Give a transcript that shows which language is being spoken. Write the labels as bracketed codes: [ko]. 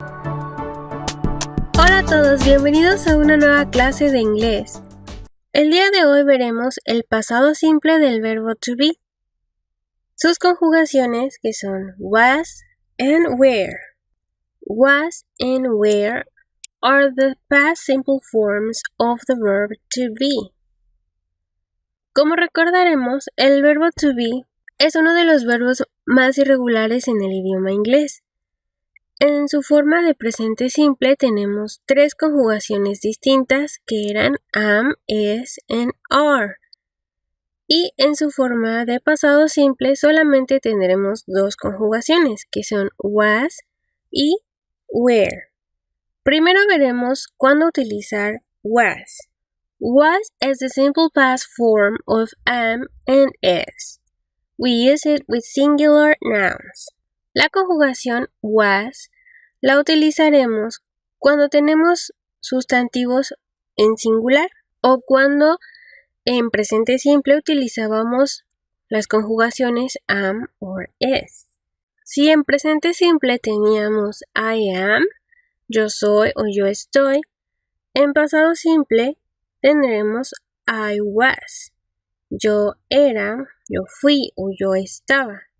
[es] Hola a todos, bienvenidos a una nueva clase de inglés. El día de hoy veremos el pasado simple del verbo to be. Sus conjugaciones que son [en] was and were. Was and were are the past simple forms of the verb to be. [es] Como recordaremos, el verbo to be es uno de los verbos más irregulares en el idioma inglés. En su forma de presente simple tenemos tres conjugaciones distintas que eran [en] am, is, and are. [es] Y en su forma de pasado simple solamente tendremos dos conjugaciones que son was y were. Primero veremos cuándo utilizar was. [en] Was is the simple past form of am and is. We use it with singular nouns. [es] La conjugación was la utilizaremos cuando tenemos sustantivos en singular o cuando en presente simple utilizábamos las conjugaciones [en] am or is. [es] Si en presente simple teníamos [en] I am, [es] yo soy o yo estoy, en pasado simple tendremos [en] I was, [es] yo era, yo fui o yo estaba.